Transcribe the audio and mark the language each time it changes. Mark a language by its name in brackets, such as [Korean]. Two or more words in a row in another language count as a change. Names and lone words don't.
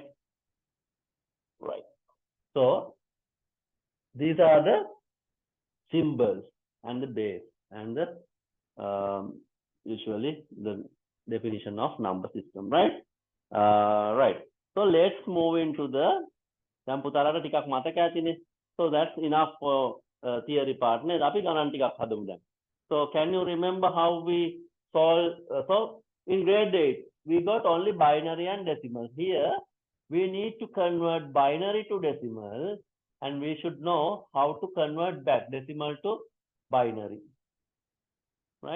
[English] Right. So these are the symbols and the base and the usually the definition of number system, right? Right. So let's move into the [Sinhala] දැන් පුතාලට ටිකක් මතක ඇතිනේ. [English] So that's enough for theory part නේද? [Sinhala] අපි ගණන් ටිකක් හදමු දැන්. [English] So can you remember how we solve? So in grade 8, we got only binary and decimal. Here, we need to convert binary to decimal, and we should know how to convert back decimal to binary, right?